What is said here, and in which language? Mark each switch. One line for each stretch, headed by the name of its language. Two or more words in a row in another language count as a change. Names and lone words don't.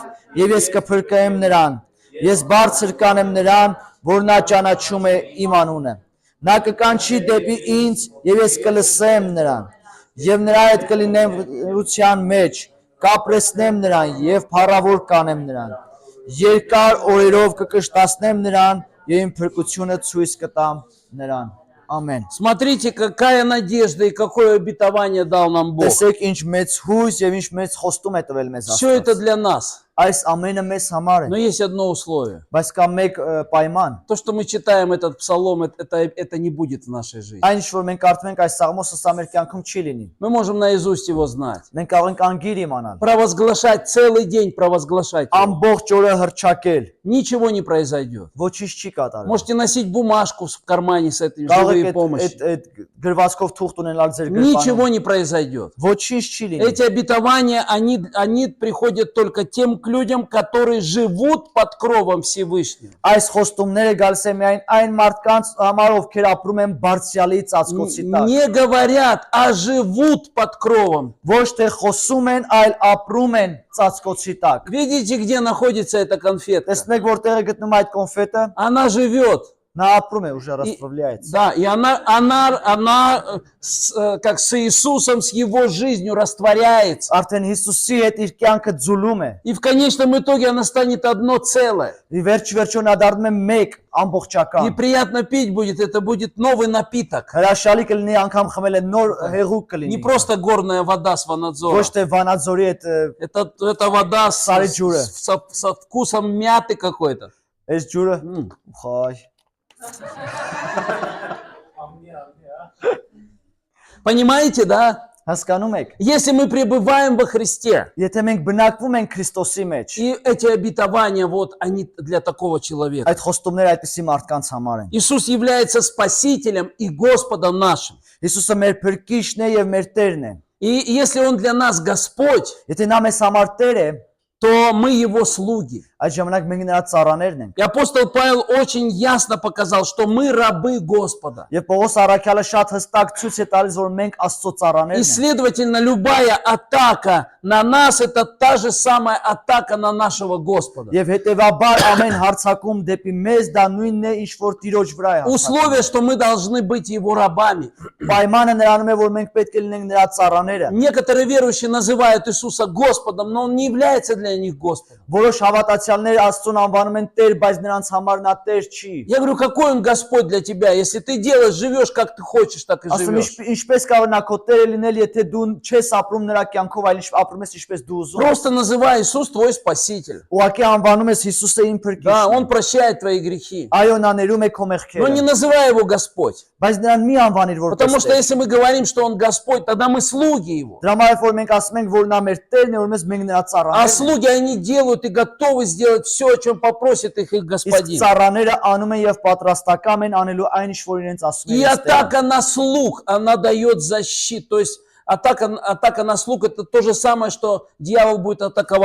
Armenian: և ես կփրկեմ նրան, ես բարձր կանեմ նրան, որ նա ճանաչում է իմ անունը, նա կկանչի դեպի ինձ և ես կլսեմ նրան, և նրա հետ կլինեմ լռության մեջ, կապրեսնեմ նրան և փառավոր կանեմ նրան, երկար օրերով կկշտացնեմ նրան և իմ փրկությունը ցույց կտամ նրան, ամեն։
Russian: Смотрите, какая надежда и какое обетование дал нам Бог.
Armenian: Տեսեք ինչ մեծ հույս եւ ինչ մեծ խոստում է տվել մեզ
Russian: Все это
Armenian: Աստված։
Russian: для нас.
Armenian: Այս ամենը մեզ համար
Russian: Но
Armenian: է,
Russian: есть одно условие.
Armenian: բայց կա մեկ պայման։
Russian: То, что мы читаем этот псалом, это не будет в нашей жизни.
Armenian: Այն ինչ որ մենք կարդում ենք այս սաղմոսը, սա մեր կյանքում չի լինի։
Russian: Мы можем наизусть его знать.
Armenian: Մենք կարող ենք անգիր իմանալ,
Russian: Провозглашать целый день, провозглашать его.
Armenian: ամբողջ օրը հրճակել,
Russian: Ничего не произойдет.
Armenian: ոչինչ չի կատարվի։
Russian: Можете носить бумажку в кармане с этой
Armenian: Կարող
Russian: живые
Armenian: եք
Russian: помощи.
Armenian: այդ գրվածքով թուղթ ունենալ ձեր
Russian: Ничего
Armenian: գրպանում։
Russian: не произойдет.
Armenian: Ոչինչ չի լինի։
Russian: Эти обетования, они приходят только тем к людям, которые живут под кровом Всевышнего.
Armenian: Այս խոստումները գալիս է միայն այն մարդկանց համար, ովքեր апրում են բարձրալի ծածկոցի տակ։
Russian: Не говорят, а живут под кровом.
Armenian: Ոչ թե խոսում են, այլ ապրում են ծածկոցի տակ։
Russian: Видите, где находится эта конфетка?
Armenian: Տեսնեք որտեղ է գտնում այդ կոնֆետը,
Russian: Она живет.
Armenian: նա ապրում է,
Russian: уже расправляется։ Да, и она как с Иисусом, с его жизнью растворяется.
Armenian: Արդեն Հիսուսի հետ իր կյանքը ձուլում է։
Russian: И в конечном итоге она станет одно целое.
Armenian: Ի վերջ-վերջո նա դառնում է մեկ
Russian: И
Armenian: ամբողջական։
Russian: приятно пить будет, это будет новый напиток.
Armenian: Հրաշալի կլինի անգամ խմել է նոր հեղուկ
Russian: Не
Armenian: կլինի։
Russian: просто горная вода с Ванадзора.
Armenian: Ոչ թե Վանաձորի այդ
Russian: Это вода Сари джуры. со вкусом мяты какой-то.
Armenian: այս ջուրը խայ։
Russian: Понимаете, да?
Armenian: Հասկանում եք։
Russian: Если мы пребываем во Христе,
Armenian: Եթե մենք բնակվում ենք Քրիստոսի մեջ,
Russian: и эти обетования, вот они для такого человека.
Armenian: այդ խոստումները այդպիսի մարդկանց համար են։
Russian: Иисус является Спасителем и Господом нашим.
Armenian: Հիսուսը մեր փրկիչն է եւ մեր Տերն է։
Russian: И если Он для нас Господь,
Armenian: Եթե նա մեզ համար Տեր է,
Russian: то мы Его слуги.
Armenian: այդ ժամանակ մենք նրա ծառաներն ենք։
Russian: И апостол Павел очень ясно показал, что мы рабы Господа.
Armenian: Եվ Պողոս առաքյալը շատ հստակ ցույց է տալիս, որ մենք Աստծո
Russian: И,
Armenian: ծառաներն ենք։
Russian: следовательно, любая атака на нас, это та же самая атака на нашего Господа.
Armenian: Եվ հետեւաբար ամեն հարցակում դեպի մեզ դա նույնն է, ինչ որ Տիրոջ վրա է հարձակում։
Russian: Условие, что мы должны быть Его рабами.
Armenian: Պայմանը նրանում է, որ մենք պետք է լինենք նրա ծառաները։
Russian: Некоторые верующие называют Иисуса Господом, но Он не является для них Господом.
Armenian: Որոշ հավատացյալներ Աստծուն անվանում են Տեր, բայց նրանց համար նա Տեր չի։
Russian: Я говорю, какой Он Господь для тебя? Если ты делаешь, живешь, как ты хочешь, так и
Armenian: Ասում
Russian: живешь.
Armenian: ինչպես կարող նա քո Տերը լինել, եթե դու չես ապրում նրա կյանքով, այլ ապրում ես ինչպես դու ուզում։
Russian: Просто называй Иисус твой Спаситель.
Armenian: Ուղղակի անվանում ես Հիսուսը իմ
Russian: Да,
Armenian: փրկիչն։
Russian: Он прощает твои грехи.
Armenian: Այո, նա ներում է քո
Russian: Но не
Armenian: մեղքերը,
Russian: называй Его Господь.
Armenian: բայց նրան մի անվանիր
Russian: Потому
Armenian: որպես
Russian: что
Armenian: Տեր։
Russian: если мы говорим, что Он Господь, тогда мы слуги Его.
Armenian: Դրա համար որ մենք ասում ենք, որ նա մեր Տերն է, որ մենք նրա
Russian: А
Armenian: ծառաներն ենք։
Russian: слуги, они делают и готовы сделать все, о чем попросит их
Armenian: Իսկ
Russian: Господин.
Armenian: ծառաները անում են եւ պատրաստական են անելու այն ինչ որ իրենց ասում
Russian: И
Armenian: են Տերը։
Russian: атака на слуг, она дает защиту. То есть атака на слуг, это то же самое, что дьявол будет атаковать